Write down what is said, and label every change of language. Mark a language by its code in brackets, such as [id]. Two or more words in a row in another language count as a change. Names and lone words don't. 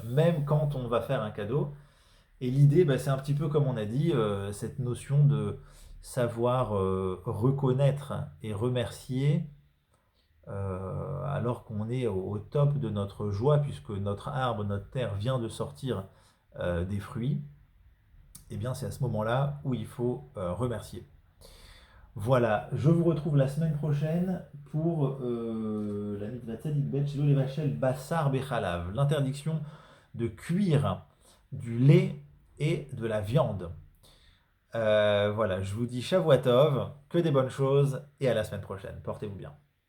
[fr] Même quand on va faire un cadeau. Et l'idée, bah, c'est un petit peu comme on a dit, cette notion de savoir reconnaître et remercier alors qu'on est au top de notre joie, puisque notre arbre, notre terre vient de sortir des fruits, et bien c'est à ce moment-là où il faut remercier. Voilà, je vous retrouve la semaine prochaine pour la [he] מצוות צדי בית שלא לבשל בשר בחלב, [fr] l'interdiction de cuire du lait et de la viande. Voilà, je vous dis [he] שבועות טוב, [fr] que des bonnes choses, et à la semaine prochaine. Portez-vous bien.